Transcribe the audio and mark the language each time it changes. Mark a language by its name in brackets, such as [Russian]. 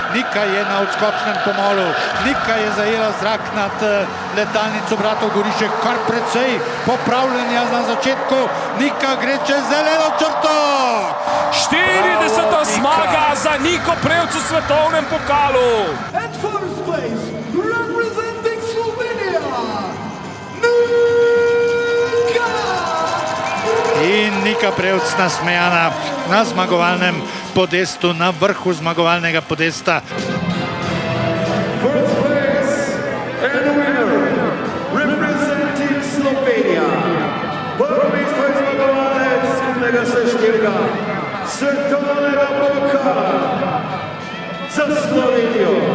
[Slovenian] Nika je na odskočnem pomolu, Nika je zajela zrak nad letalnico bratov Gorišek, kar precej popravljanja na začetku. Nika gre čez zeleno črto! 40. zmaga za Niko Prevc v svetovnem pokalu! [English] At first place, representing Slovenia, [Slovenian] In Nika Prevc nasmejana na zmagovalnem podestu, na vrhu zmagovalnega podesta. [English] First place and winner, representing Slovenia. [Slovenian] Prvi zmagovalec skupnega seštevka svetovnega pokala za Slovenijo.